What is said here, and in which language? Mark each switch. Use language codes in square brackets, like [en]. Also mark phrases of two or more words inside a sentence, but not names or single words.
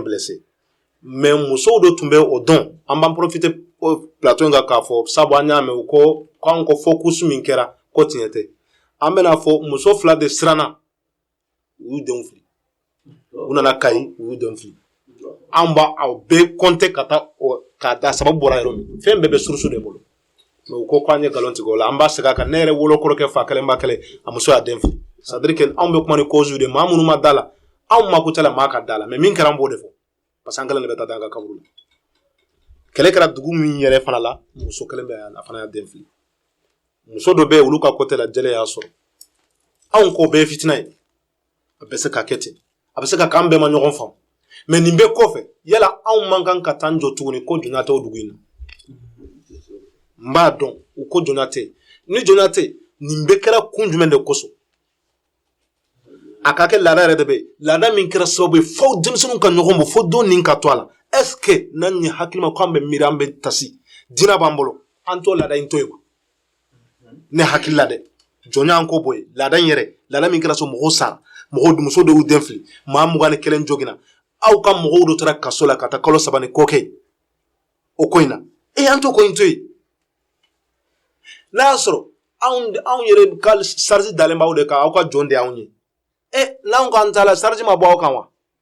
[fr] blessés mais [bm] musow de tun bɛ o dɔn an b'an [fr] profiter plateau [bm] in kan k'a fɔ sabu an y'a mɛn u ko k'anw ko focus min kɛra ko tiɲɛ tɛ an bɛna fɔ muso 2 de siranna u y'u denw fili u nana Kayi u y'u denw fili an b'aw bɛɛ compter ka taa sababu bɔra yɔrɔ min fɛn bɛɛ bɛ source de bolo mais u ko k'an ye nkalon tigɛ o la an b'a segin a kan ne yɛrɛ wolokɔrɔkɛ fa kelen ba kelen a muso y'a den fili [fr] c'est à dire que [bm] anw bɛ kuma ni cause de maa minnu ma da la anw mako tɛ la maa ka da la mais min kɛra an b'o de fɔ parce que an kelen de bɛ taa an ka kaburu la kɛlɛ kɛra dugu min yɛrɛ fana la muso kelen bɛ a fana y'a den fili muso dɔ bɛ yen olu ka côté la jɛlɛ y'a sɔrɔ anw ko bɛɛ ye fitina ye a bɛ se ka kɛ ten a bɛ se ka k'an bɛɛ ma ɲɔgɔn faamu mais nin bɛɛ kɔfɛ yala anw man kan ka taa jɔ tuguni ko jɔnya tɛ o dugu in na n b'a dɔn u ko jɔnya tɛ ni jɔnya tɛ nin bɛɛ kɛra kun jumɛn de kosɔn a ka kɛ laada yɛrɛ de bɛ yen laada min kɛra sababu ye fo denmisɛnninw ka ɲɔgɔn bɔ fo don nin ka to a la [fr] est ce que [bm] n'an ye hakili ma ko an bɛ miiri an bɛ tasi diinɛ b'an bolo an t'o laada in to yen ne hakili la dɛ jɔnya an ko bɔ yen laada in yɛrɛ laada min kɛra so mɔgɔw sara mɔgɔw muso dɔw den fili maa 21 joginna aw ka mɔgɔw dɔ taara kaso la ka taa kalo 3 ni kɔ kɛ o ko in na an t'o ko in to yen n'a y'a sɔrɔ anw yɛrɛ ka sarisi dalen b'aw de kan aw ka jɔn de y'anw ye n'anw k'an ta la sarisi ma bɔ aw kan wa